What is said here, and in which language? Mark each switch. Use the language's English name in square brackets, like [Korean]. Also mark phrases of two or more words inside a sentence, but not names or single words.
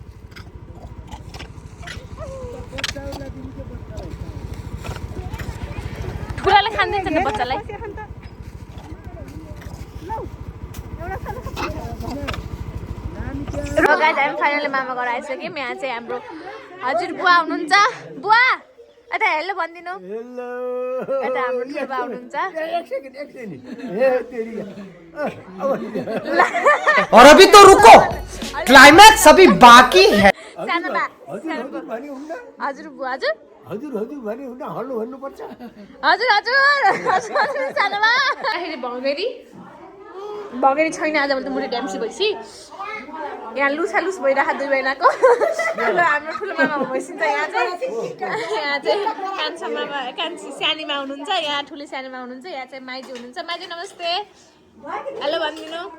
[Nepali] ठुलाले खाँदैछ नि बच्चालाई र गाइस हामी फाइनली मामा घर आइसक्यौँ यहाँ चाहिँ हाम्रो हजुर बुवा हुनुहुन्छ बुवा यता हेलो भनिदिनु हेलो यता हाम्रो ठुलो बा हुनुहुन्छ [Hindi] और अभी तो रुको क्लाइमैक्स अभी बाकी है [Nepali] सानो बा हजुर बुवा हजुर हजुर हजुर भने हुन हल्लो भन्नुपर्छ हजुर हजुर सानो बा भगेरी छैन आज मैले त मुठी ड्याम्सी भएपछि यहाँ लुस भइरहेको दुई महिनाको हाम्रो ठुलो मामा भइसिन्छ यहाँ चाहिँ कान्छा मामा कान्छी सानीमा हुनुहुन्छ यहाँ ठुली सानीमा हुनुहुन्छ यहाँ चाहिँ माइजी हुनुहुन्छ माइजी नमस्ते हेलो भनिदिनु